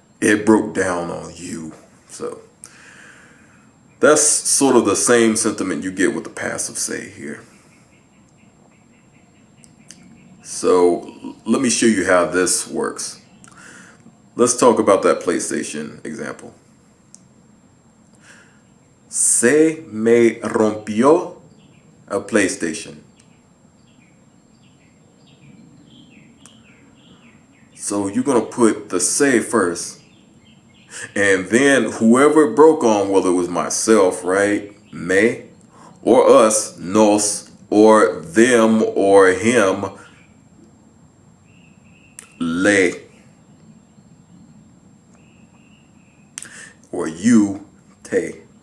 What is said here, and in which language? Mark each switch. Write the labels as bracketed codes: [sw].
[en] It broke down on you. So that's sort of the same sentiment you get with the passive say here. So let me show you how this works. Let's talk about that PlayStation example. [es] Se me rompió el PlayStation. [en] So you're going to put the se first. And then whoever it broke on, whether it was myself, right, me, or us, nos, or them, or him, le, or you, te.